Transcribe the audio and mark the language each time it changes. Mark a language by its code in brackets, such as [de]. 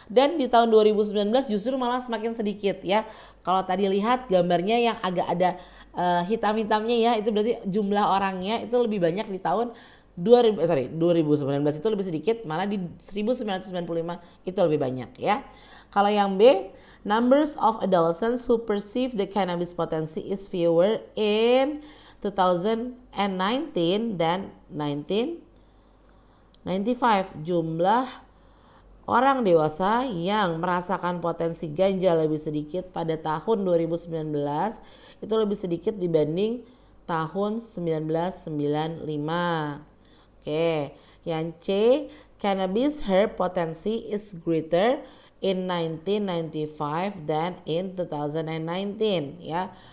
[id] Dan di tahun 2019 justru malah semakin sedikit ya. Kalau tadi lihat gambarnya yang agak ada hitam-hitamnya ya, itu berarti jumlah orangnya itu lebih banyak di tahun 2019 itu lebih sedikit, malah di 1995 itu lebih banyak ya. Kalau yang B, [en] numbers of adolescents who perceive the cannabis potency is fewer in 2019 than 1995. [id] Jumlah orang dewasa yang merasakan potensi ganja lebih sedikit pada tahun 2019 itu lebih sedikit dibanding tahun 1995. Oke, yang C, [en] cannabis herb potency is greater in 1995 than in 2019 ya.